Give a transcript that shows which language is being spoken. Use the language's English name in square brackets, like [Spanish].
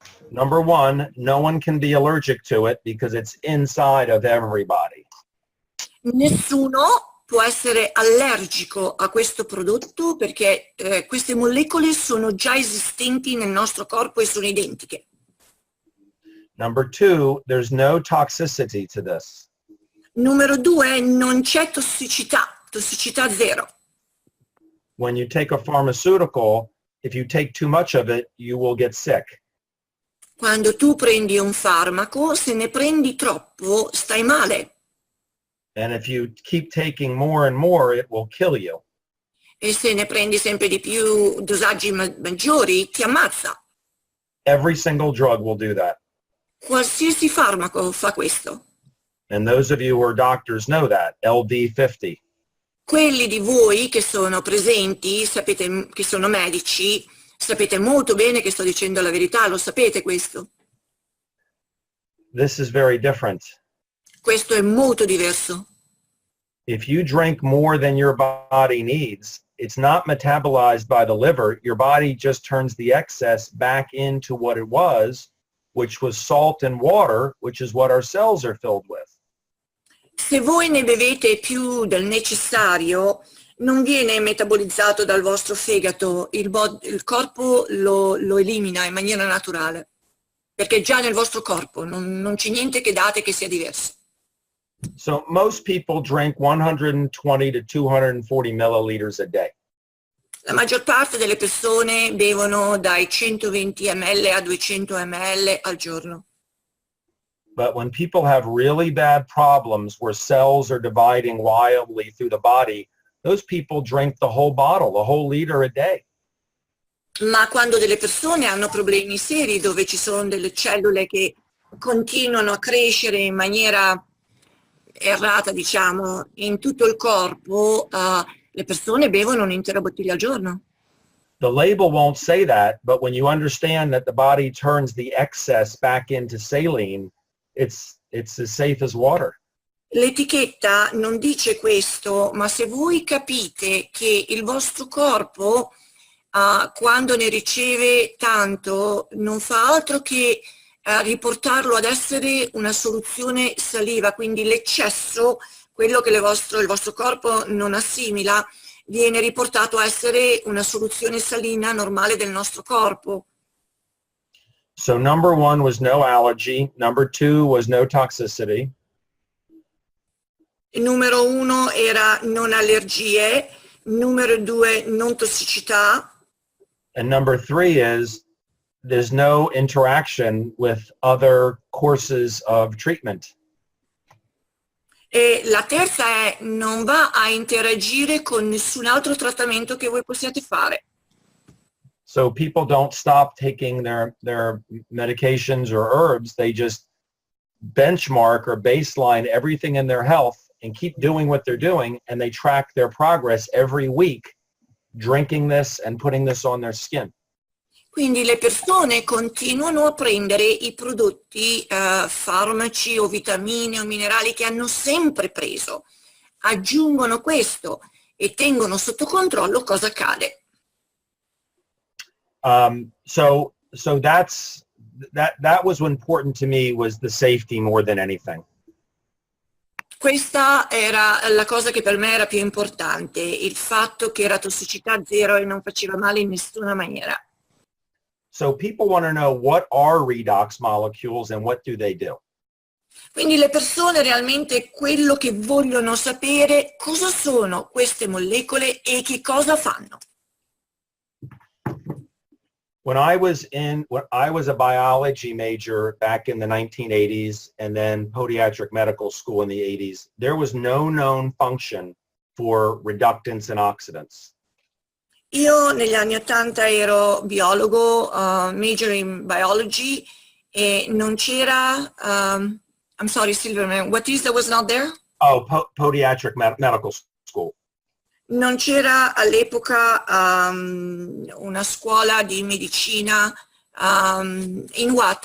[English] Number one, no one can be allergic to it because it's inside of everybody. [Italian] Nessuno può essere allergico a questo prodotto perché queste molecole sono già esistenti nel nostro corpo e sono identiche. [English] Number two, there's no toxicity to this. [Italian] Numero due, non c'è tossicità zero. [English] When you take a pharmaceutical, if you take too much of it, you will get sick. [Italian] Quando tu prendi un farmaco, se ne prendi troppo, stai male. [English] And if you keep taking more and more, it will kill you. [Italian] E se ne prendi sempre di più, dosaggi maggiori, ti ammazza. [English] Every single drug will do that. [Italian] Qualsiasi farmaco fa questo. [English] And those of you who are doctors know that, LD50. [Italian] Quelli di voi che sono presenti, sapete che sono medici, sapete molto bene che sto dicendo la verità, lo sapete questo. [English] This is very different. [Italian] Questo è molto diverso. [English] If you drink more than your body needs, it's not metabolized by the liver. Your body just turns the excess back into what it was, which was salt and water, which is what our cells are filled with. [Italian] Se voi ne bevete più del necessario, non viene metabolizzato dal vostro fegato, il corpo lo elimina in maniera naturale, perché è già nel vostro corpo, non c'è niente che date che sia diverso. [English] So most people drink 120 to 240 milliliters a day. [Italian] La maggior parte delle persone bevono dai 120 ml a 200 ml al giorno. [English] But when people have really bad problems where cells are dividing wildly through the body, those people drink the whole bottle, the whole liter a day. [Italian] Ma quando delle persone hanno problemi seri dove ci sono delle cellule che continuano a crescere in maniera errata, diciamo, in tutto il corpo, le persone bevono un'intera bottiglia al giorno. [English] The label won't say that, but when you understand that the body turns the excess back into saline, it's as safe as water. [Italian] L'etichetta non dice questo, ma se voi capite che il vostro corpo, quando ne riceve tanto, non fa altro che riportarlo ad essere una soluzione saliva, quindi l'eccesso, quello che il vostro corpo non assimila, viene riportato a essere una soluzione salina normale del nostro corpo. [English] So number one was no allergy. Number two was no toxicity. [Italian] Il numero uno era non allergie, numero due non tossicità. [English] And number three is there's no interaction with other courses of treatment. [Italian] E la terza è non va a interagire con nessun altro trattamento che voi possiate fare. [English] So people don't stop taking their medications or herbs. They just benchmark or baseline everything in their health and keep doing what they're doing, and they track their progress every week, drinking this and putting this on their skin. [Italian] Quindi le persone continuano a prendere i prodotti, farmaci o vitamine o minerali che hanno sempre preso, aggiungono questo e tengono sotto controllo cosa accade. [English] So that was important to me, was the safety more than anything. [Italian] Questa era la cosa che per me era più importante, il fatto che era tossicità zero e non faceva male in nessuna maniera. [English] So people want to know, what are redox molecules and what do they do? [Italian] Quindi le persone realmente quello che vogliono sapere cosa sono queste molecole e che cosa fanno. [English] When I was a biology major back in the 1980s and then podiatric medical school in the 80s, there was no known function for reductants and oxidants. [Italian] Io negli anni 80 ero biologo, [English] major in biology, [Italian] e non c'era, [English] I'm sorry, Silverman, what is that was not there? Oh, podiatric medical school. [Italian] Non c'era all'epoca una scuola di medicina in [English] what?